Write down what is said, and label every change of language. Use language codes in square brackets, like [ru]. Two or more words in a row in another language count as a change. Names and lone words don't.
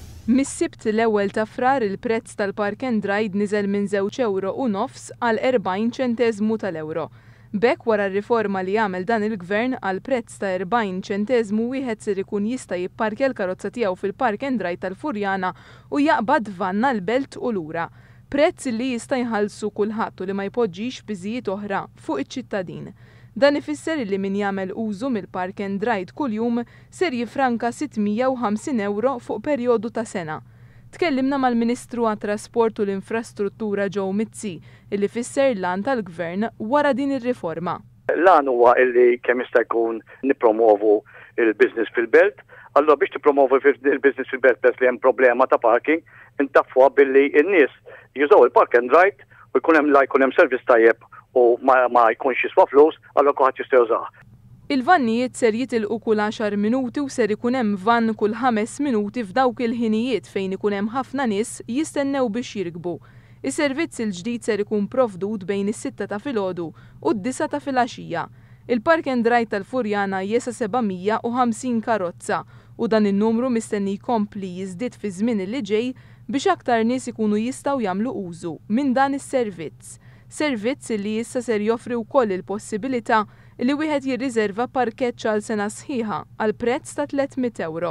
[mt] Mis-sibt l-ewwel ta' frar il-prezz tal-Park and Ride niżel minn €2.9 għal 40 ċenteżmu tal-euro. B'hekk wara r-riforma li għamel dan il-Gvern għal prezz ta' 40 ċenteżmu wieħed ser ikun jista' jipparkja l-karozza tiegħu fil-Park and Ride tal-Furjana u jaqbad vanna l-belt u lura. Prezz li jista' jħallsu kulħadd u li ma jpoġġix biżijiet oħra fuq iċ-ċittadin. Dan ifisser li min jagħmel użu mill-Park and Ride kuljum ser jifranka €650 fuq perjodu ta' sena. Tkellimna mal-Ministru għat-Trasport u l-Infrastruttura Joe Mizzi illi fisser l-għan tal-Gvern wara din ir-riforma. L-għan huwa illi kemm jista' jkun nippromovu il-business fil-belt. Allura biex tippromovu il-business fil-belt bes li hemm problema ta' parking, intaffuha billi n-nies jużaw il-Park and Ride u jkun hemm servizz tajjeb u ma jkunx jiswa flus, allura kulħadd jista' jużah. Il-vannijiet ser jitilqu kull 10 minuti u ser ikun hemm vann kull 5 minuti f'dawk il-ħinijiet fejn ikun hemm ħafna nies jistennew biex jirkbu. Is-servizz il-ġdid ser ikun provdud bejn is-6 ta' filgħodu u d-9 ta' filgħaxija. Il-Park and Ride tal-Furjana jesa 750 karozza u dan in-numru mistenni jkompli jiżdied fi żmien li ġej biex aktar nies ikunu jistgħu jagħmlu użu minn dan is-servizz. Servizz li issa ser joffri wkoll il-possibilità li wieħed jirriserva parkeġġ għal sena sħiħa għal prezz ta' €300.